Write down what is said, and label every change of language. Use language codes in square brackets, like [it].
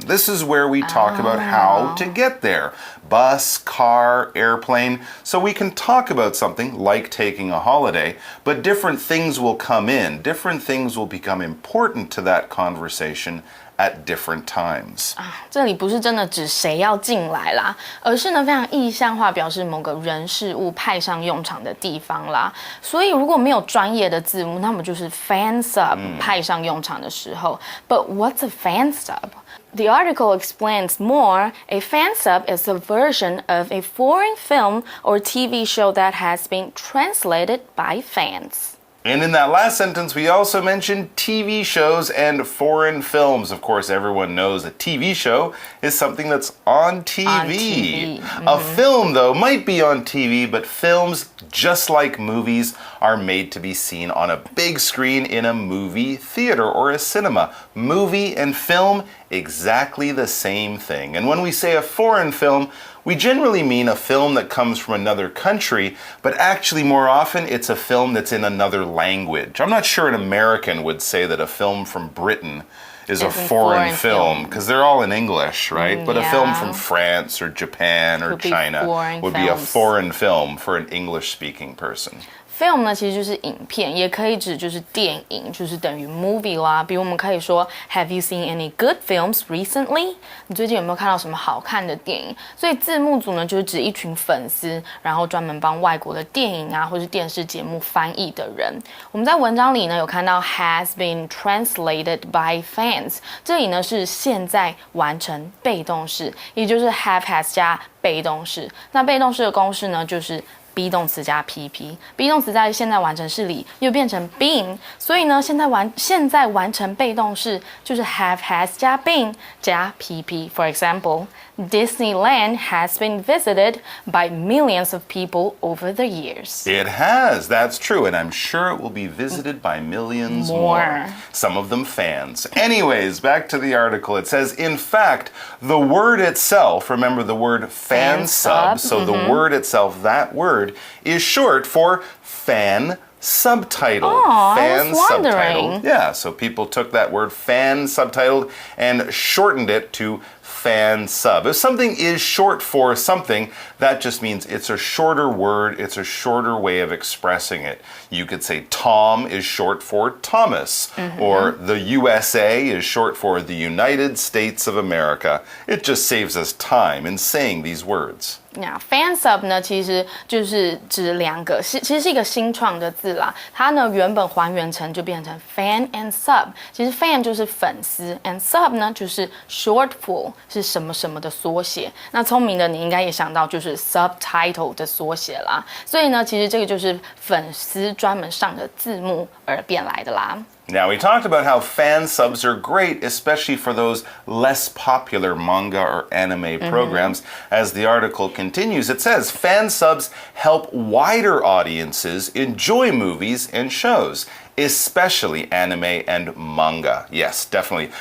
[en] This is where we talk about how to get there. Bus, car, airplane. So we can talk about something like taking a holiday, but different things will come in. Different things will become important to that conversation at different times. [zh] 这里不是真的指谁要进来啦，而是呢非常意象化表示某个人事物派上用场的地方啦。所以如果没有专业的字幕，那么就是 fan sub 派上用场的时候。 [en] But what's a fan sub? The article explains more. A fan sub is a version of a foreign film or TV show that has been translated by fans. And in that last sentence, we also mentioned TV shows and foreign films. Of course, everyone knows a TV show is something that's on TV. On TV. Mm-hmm. A film, though, might be on TV, but films, just like movies, are made to be seen on a big screen in a movie theater or a cinema. Movie and film, exactly the same thing. And when we say a foreign film, we generally mean a film that comes from another country, but actually more often it's a film that's in another language. I'm not sure an American would say that a film from Britain is a foreign film because they're all in English, right? But a film from France or Japan or China would be a foreign film for an English-speaking person. [zh] Film 呢，其实就是影片，也可以指就是电影，就是等于 movie 啦。比如我们可以说 [en] Have you seen any good films recently？ [zh] 你最近有没有看到什么好看的电影？所以字幕组呢，就是指一群粉丝，然后专门帮外国的电影啊，或是电视节目翻译的人。我们在文章里呢有看到 [en] has been translated by fans， [zh] 这里呢是现在完成被动式，也就是 have has 加被动式。那被动式的公式呢就是。 be 动词加 pp，be 动词在现在完成式里又变成 been， 所以呢，现在完成被动式就是 have has 加 been 加 pp。 [en] For example, Disneyland has been visited by millions of people over the years. It has, that's true, and I'm sure it will be visited by millions more. Some of them fans. Anyways, back to the article. It says, in fact, the word itself, remember the word fan sub, so the word itself, that word, is short for fan subtitled. Oh, fan I was wondering. Subtitled. Yeah, so people took that word fan subtitled and shortened it to fan sub. If something is short for something, that just means it's a shorter word, it's a shorter way of expressing it. You could say Tom is short for Thomas, or the USA is short for the United States of America. It just saves us time in saying these words. [zh] fan sub 呢，其实就是指两个，其实是一个新创的字啦。它呢原本还原成就变成 fan and sub。其实 fan 就是粉丝 ，and sub 呢就是 [en] short for [zh] 是什么什么的缩写。那聪明的你应该也想到就是 subtitle 的缩写啦。所以呢，其实这个就是粉丝专门上的字幕而变来的啦。 [en] Now, we talked about how fan subs are great, especially for those less popular manga or anime programs. As the article continues, it says fan subs help wider audiences enjoy movies and shows, especially anime and manga. Yes, definitely.